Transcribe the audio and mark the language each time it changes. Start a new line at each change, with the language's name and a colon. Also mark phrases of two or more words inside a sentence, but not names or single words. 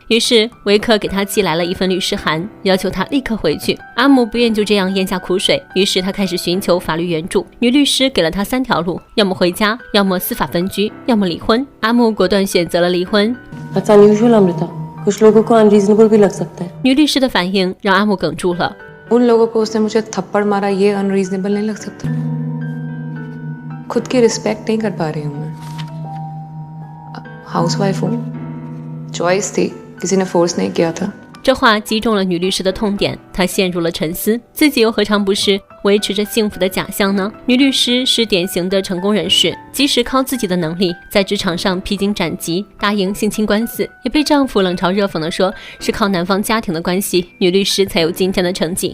Chinese: 于是维克给他寄来了一份律师函，要求他立刻回去。阿木不愿就这样咽下苦水，于是他开始寻求法律援助。女律师给了他3条路，要么回家，要么司法分居，要么离婚。阿木果断选择了离婚。女律师的反应让阿木哽住了。
Hindi: उन लोगों को उसने मुझे थप्पड़ मारा ये अनरीजनेबल नहीं लग सकता खुद की रिस्पेक्ट नहीं कर पा रही हूँ मैं हाउसवाइफ हूँ चॉइस थी किसी ने फोर्स नहीं किया था
Chinese: 这话击中了女律师的痛点，她陷入了沉思，自己又何尝不是维持着幸福的假象呢？女律师是典型的成功人士，即使靠自己的能力在职场上披荆斩棘，打赢性侵官司，也被丈夫冷嘲热讽地说是靠男方家庭的关系，女律师才有今天的成绩。